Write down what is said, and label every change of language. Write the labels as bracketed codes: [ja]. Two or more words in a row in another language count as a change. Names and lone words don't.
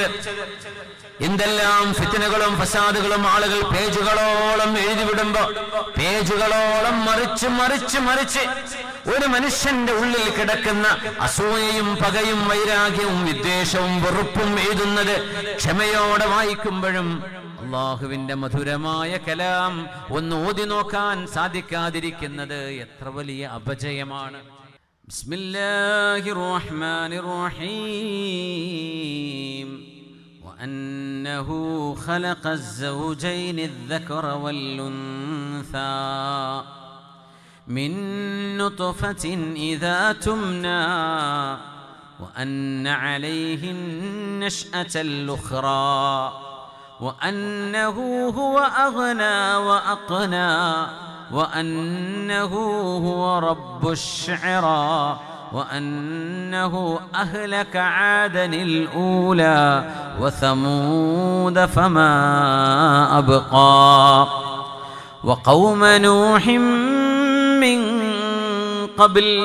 [ml] എന്തെല്ലാം ഫിത്നകളും ഫസാദുകളും ആളുകൾ പേജുകളോളം എഴുതിവിടുമ്പോ പേജുകളോളം മറിച്ച് മറിച്ച് മറിച്ച് ഒരു മനുഷ്യന്റെ ഉള്ളിൽ കിടക്കുന്ന അസൂയയും പകയും വൈരാഗ്യവും വിദ്വേഷവും വെറുപ്പും എഴുതുന്നത് ക്ഷമയോടെ വായിക്കുമ്പോഴും അല്ലാഹുവിന്റെ മധുരമായ കലാം ഒന്ന് ഓതി നോക്കാൻ സാധിക്കാതിരിക്കുന്നത് എത്ര വലിയ അപജയമാണ്. [ar] بسم الله الرحمن الرحيم. وأنه خلق الزوجين الذكر والأنثى من نطفة إذا تمنى وأن عليه النشأة الأخرى وأنه هو أغنى وأقنى وأنه هو رب الشعرى وأنه أهلك عادا الأولى وثمود فما أبقى وقوم نوح من قبل